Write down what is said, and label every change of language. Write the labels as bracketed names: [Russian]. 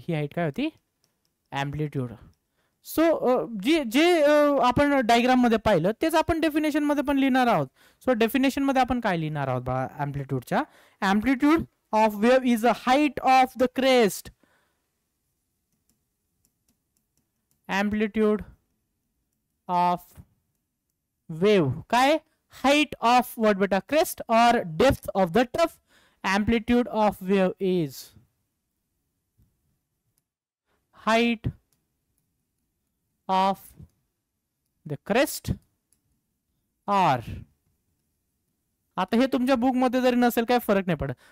[Marathi] ही height काय होती, amplitude. So जे आपण डायग्राम मध्ये पाहिलं तेच आपण डेफिनेशन मध्ये पण लिहिणार आहोत. सो डेफिनेशन मध्ये आपण काय लिहिणार आहोत बाळा, अँप्लिट्यूडच्या, [English] Amplitude of wave is a height of the crest. Amplitude of wave काय, height of what beta, crest or depth of the trough. Amplitude of wave is height of the crest or, [Marathi] आता हे तुमच्या book मध्ये जरी नसेल काय फरक नाही पडत.